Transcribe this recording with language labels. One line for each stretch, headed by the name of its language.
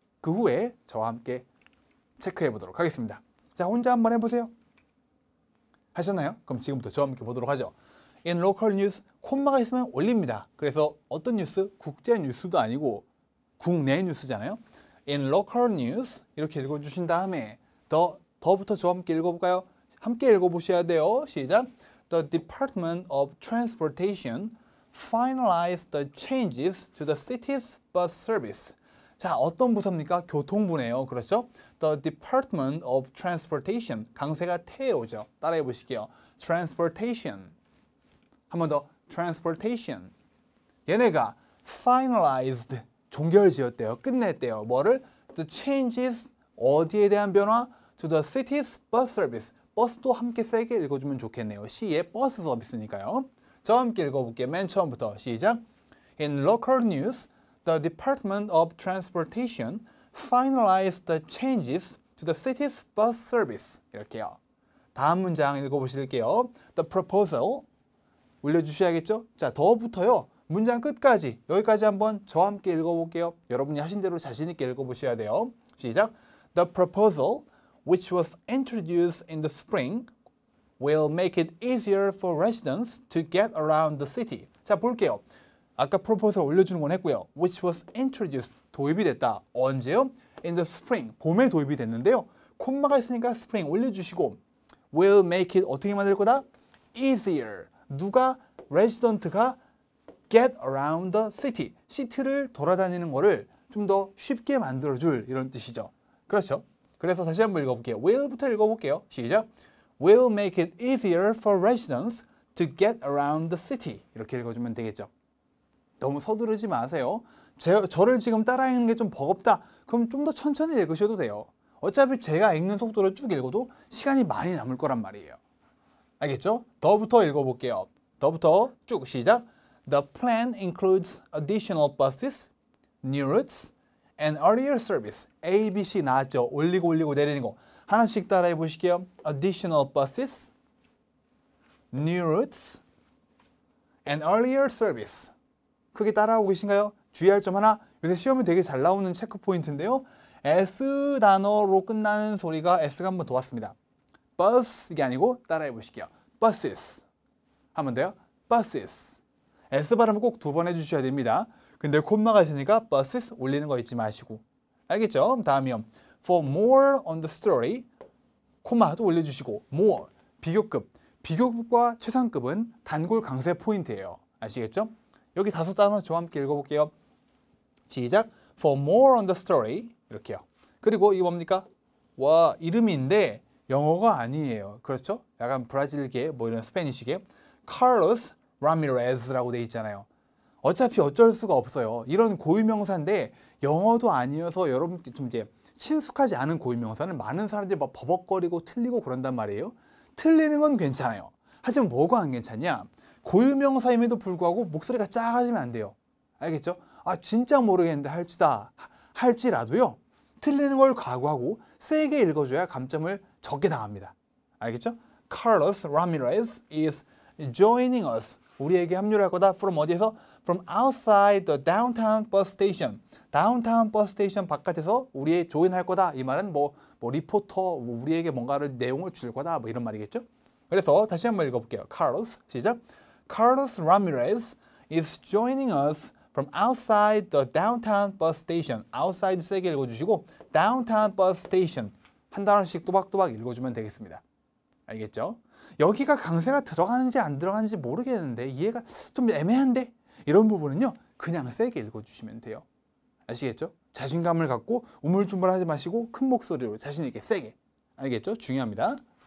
Korean: 그 후에 저와 함께 체크해 보도록 하겠습니다. 자, 혼자 한번 해보세요. 하셨나요? 그럼 지금부터 저와 함께 보도록 하죠.
English: In local news,
Korean: 콤마가 있으면 올립니다. 그래서 어떤 뉴스? 국제 뉴스도 아니고 국내 뉴스잖아요.
English: In local news
Korean: 이렇게 읽어주신 다음에 더부터 저와 함께 읽어볼까요? 함께 읽어보셔야 돼요. 시작.
English: The Department of Transportation finalized the changes to the city's bus service.
Korean: 자, 어떤 부서입니까? 교통부네요. 그렇죠?
English: The Department of Transportation.
Korean: 강세가 태에 오죠. 따라해 보실게요. Transportation. 한 번 더.
English: Transportation.
Korean: 얘네가 finalized. 종결지었대요. 끝냈대요. 뭐를?
English: The changes.
Korean: 어디에 대한 변화?
English: To the city's bus service.
Korean: 버스도 함께 세게 읽어주면 좋겠네요. 시의 버스 서비스니까요. 저와 함께 읽어볼게요. 맨 처음부터 시작.
English: In local news, the Department of Transportation finalized the changes to the city's bus service.
Korean: 이렇게요. 다음 문장 읽어보실게요.
English: The proposal.
Korean: 올려주셔야겠죠? 자, 더부터요. 문장 끝까지 여기까지 한번 저와 함께 읽어볼게요. 여러분이 하신 대로 자신 있게 읽어보셔야 돼요. 시작.
English: The proposal which was introduced in the spring will make it easier for residents to get around the city.
Korean: 자, 볼게요. 아까 proposal 올려주는 건 했고요.
English: which was introduced,
Korean: 도입이 됐다. 언제요?
English: in the spring,
Korean: 봄에 도입이 됐는데요. 콤마가 있으니까 spring 올려주시고
English: will make it
Korean: 어떻게 만들 거다? easier. 누가?
English: resident가 get around the city.
Korean: 시티를 돌아다니는 거를 좀 더 쉽게 만들어줄 이런 뜻이죠. 그렇죠? 그래서 다시 한번 읽어볼게요. will부터 읽어볼게요. 시작.
English: will make it easier for residents to get around the city.
Korean: 이렇게 읽어주면 되겠죠. 너무 서두르지 마세요. 저를 지금 따라 읽는 게 좀 버겁다. 그럼 좀 더 천천히 읽으셔도 돼요. 어차피 제가 읽는 속도로 쭉 읽어도 시간이 많이 남을 거란 말이에요. 알겠죠? 더부터 읽어볼게요. 더부터 쭉 시작.
English: The plan includes additional buses, new routes, and earlier service.
Korean: A, B, C 나왔죠? 올리고 내리는 거. 하나씩 따라해 보실게요.
English: Additional buses, new routes, and earlier service.
Korean: 크게 따라하고 계신가요? 주의할 점 하나. 요새 시험에 되게 잘 나오는 체크 포인트인데요. S 단어로 끝나는 소리가 S가 한 번 더 왔습니다. bus 이게 아니고 따라해 보실게요. buses. 한 번 더요. buses. S 발음을 꼭 두 번 해주셔야 됩니다. 근데 콤마가 있으니까 buses 올리는 거 잊지 마시고. 알겠죠? 다음이요.
English: For more on the story,
Korean: 콤마도 올려주시고
English: more, 비교급.
Korean: 비교급과 최상급은 단골 강세 포인트예요. 아시겠죠? 여기 다섯 단어 저와 함께 읽어볼게요. 시작.
English: For more on the story.
Korean: 이렇게요. 그리고 이거 뭡니까? 와, 이름인데 영어가 아니에요. 그렇죠? 약간 브라질계, 이런 스페니쉬계. Carlos Ramirez라고 돼 있잖아요. 어차피 어쩔 수가 없어요. 이런 고유명사인데 영어도 아니어서 여러분 좀 이제 친숙하지 않은 고유명사는 많은 사람들이 버벅거리고 틀리고 그런단 말이에요. 틀리는 건 괜찮아요. 하지만 뭐가 안 괜찮냐? 고유명사임에도 불구하고 목소리가 작아지면 안 돼요. 알겠죠? 아 진짜 모르겠는데 할지라도요. 틀리는 걸 각오하고 세게 읽어줘야 감점을 적게 당합니다. 알겠죠?
English: Carlos Ramirez is joining us.
Korean: 우리에게 합류할 거다. From 어디에서?
English: From outside the downtown bus station.
Korean: 다운타운 버스 스테이션 바깥에서 우리의 조인할 거다. 이 말은 뭐 리포터 우리에게 뭔가를 내용을 줄 거다. 뭐 이런 말이겠죠? 그래서 다시 한번 읽어볼게요. Carlos 시작.
English: Carlos Ramirez is joining us from outside the downtown bus station.
Korean: outside 세게 읽어주시고 downtown bus station 한 단어씩 또박또박 읽어주면 되겠습니다. 알겠죠? 여기가 강세가 들어가는지 안 들어가는지 모르겠는데 이해가 좀 애매한데 이런 부분은요. 그냥 세게 읽어주시면 돼요. 아시겠죠? 자신감을 갖고 우물쭈물하지 마시고 큰 목소리로 자신 있게 세게. 알겠죠? 중요합니다.